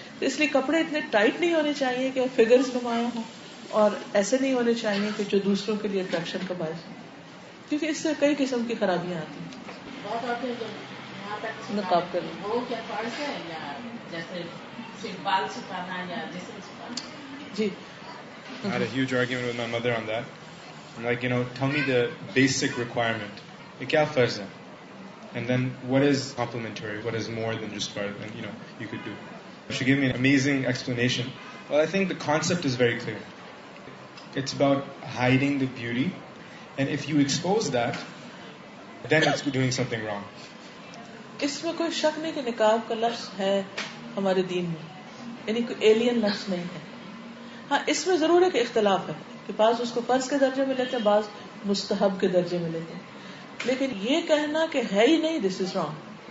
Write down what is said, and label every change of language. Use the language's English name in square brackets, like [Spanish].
[Urdu] تو اس لیے کپڑے اتنے ٹائٹ نہیں ہونے چاہیے کہ فگرز نمایاں ہوں، اور ایسے نہیں ہونے چاہیے کہ جو دوسروں کے لیے اٹریکشن کا باعث ہو، کیونکہ اس سے کئی قسم کی خرابیاں آتی ہیں. بہت عورتیں یہاں تک نقاب کریں وہ کیا فرض ہے یا جیسے صرف بال چھپانا یا جسم چھپانا؟ جی. [English] I had a huge argument with my mother on that. I'm like, tell me the basic requirement. [Urdu] Ye kya farz hai? [English] And then what is complementary? What is more than just farz? And, you could do. She gave me an amazing explanation. Well, I think the concept is very clear. It's about hiding the beauty. And if you expose that, then it's doing something wrong. [Urdu] اس میں کوئی شک نہیں کہ نقاب کا لفظ ہے ہمارے دین میں، یعنی کوئی ایلین لفظ نہیں ہے. ہاں اس میں ضرور ایک اختلاف ہے کہ بعض اس کو فرض کے درجے میں لیتے ہیں، بعض مستحب کے درجے میں لیتے ہیں، لیکن یہ کہنا کہ ہے ہی نہیں، [English] This is wrong.